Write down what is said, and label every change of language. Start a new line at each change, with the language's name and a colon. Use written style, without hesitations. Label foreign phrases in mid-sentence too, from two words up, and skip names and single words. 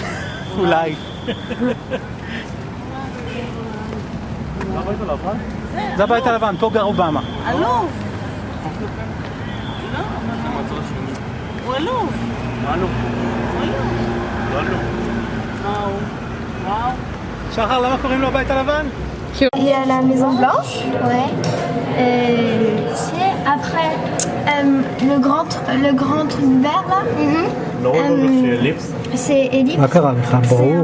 Hebrew: אולי. זה הבית הלבן, פה גר אובמה. עלוב. הוא עלוב. מה עלוב? לא עלוב. וואו. שחר, למה קוראים לו הבית הלבן?
French: Il y a la Maison Blanche. Ouais. C'est après le grand truc vert là.
Hebrew: לא רואה לו שאליפס?
French: C'est ellipse.
Hebrew: מה קרה לך?
French: C'est
Hebrew: ברור.